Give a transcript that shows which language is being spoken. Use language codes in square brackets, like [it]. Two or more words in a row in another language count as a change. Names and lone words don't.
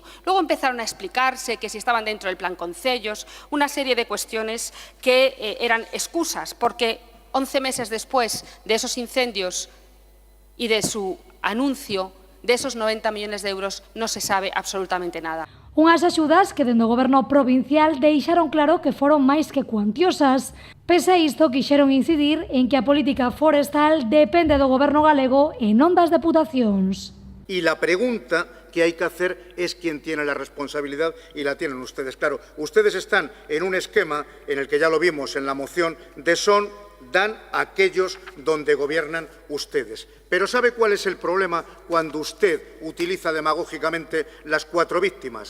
[es] Luego empezaron a explicarse que si estaban dentro del plan concellos, una serie de cuestiones que eran excusas, porque 11 meses después de esos incendios y de su anuncio, de esos 90 millones de euros no se sabe absolutamente nada. [gl] Unhas axudas que dende o goberno provincial deixaron claro que foron máis que cuantiosas. Pese a isto, quixeron incidir en que a política forestal depende do goberno galego e non das deputacións. [es] Y la pregunta que hay que hacer es quién tiene la responsabilidad, y la tienen ustedes. Claro, ustedes están en un esquema en el que ya lo vimos en la moción de son dan aquellos donde gobiernan ustedes. Pero ¿sabe cuál es el problema cuando usted utiliza demagógicamente las 4 víctimas?